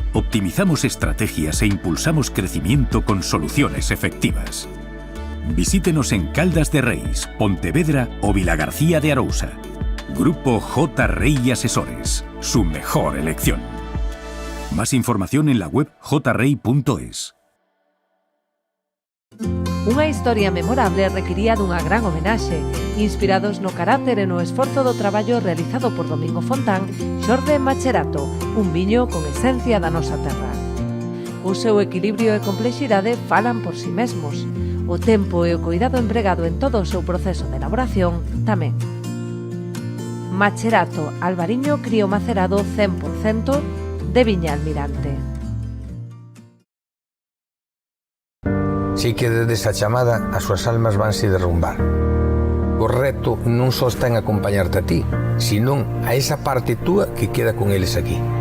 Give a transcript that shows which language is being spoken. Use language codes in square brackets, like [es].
[es] Optimizamos estrategias e impulsamos crecimiento con soluciones efectivas. Visítenos en Caldas de Reis, Pontevedra o Vilagarcía de Arousa. Grupo J. Rey Asesores, su mejor elección. Más información en la web jrey.es. [gl] Unha historia memorable requiría dunha gran homenaxe, inspirados no carácter e no esforzo do traballo realizado por Domingo Fontán, xorde Macherato, un viño con esencia da nosa terra. O seu equilibrio e complexidade falan por si mesmos. O tempo e o cuidado empregado en todo o seu proceso de elaboración tamén. Macherato, albariño crío macerado 100% de Viña Almirante. Si que desde esa chamada as súas almas vanse derrumbar. O reto non só está en acompañarte a ti, senón a esa parte túa que queda con eles aquí.